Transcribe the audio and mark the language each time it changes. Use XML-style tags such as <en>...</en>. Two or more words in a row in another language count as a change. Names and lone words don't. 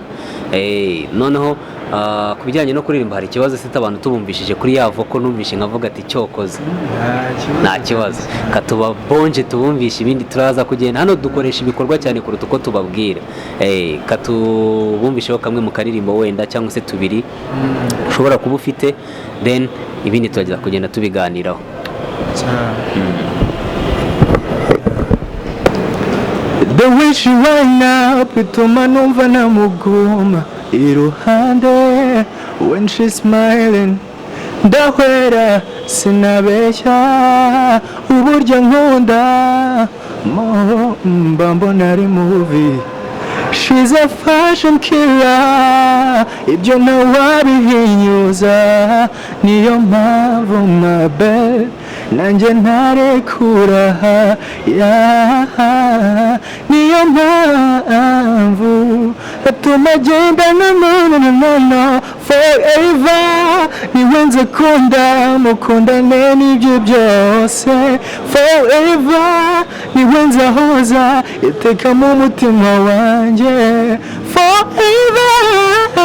<rw>Noneho ku bijyanye no kuririmba hari ikibazo se abantu tubumvishije kuri ya voko, numvishe nkavuga ati cyokoze nta kibazo, katuba bonje tubumvishe, ibindi turaza kugenda. Hano dukoresha ibikorwa cyane kuruta uko tubabwira. Katubumvisheho kamwe mu karirimbo wenda cyangwa se tubiri ushobora kuba ufite, then ibindi turaza kugenda tubiganiraho.</rw> <en>The way she wind up</en> <rw>bituma numva namuguma iruhande,</rw> <en>when she's smiling</en> <rw>ndahwera sinabeshya, uburyo nkunda mba mbona ari movie.</rw> <en>She's a fashion killer,</en> <rw>ibyo ntawabihinyuza, niyo mpamvu</rw> <en>my bed</en> <rw>nanjye ntarekura, niyo mpamvu atuma agenda no forever. Niwe nze kunda mukundane n'ibyo byose forever, niwe nze ahoza iteka mu mutima wanjye forever.</rw>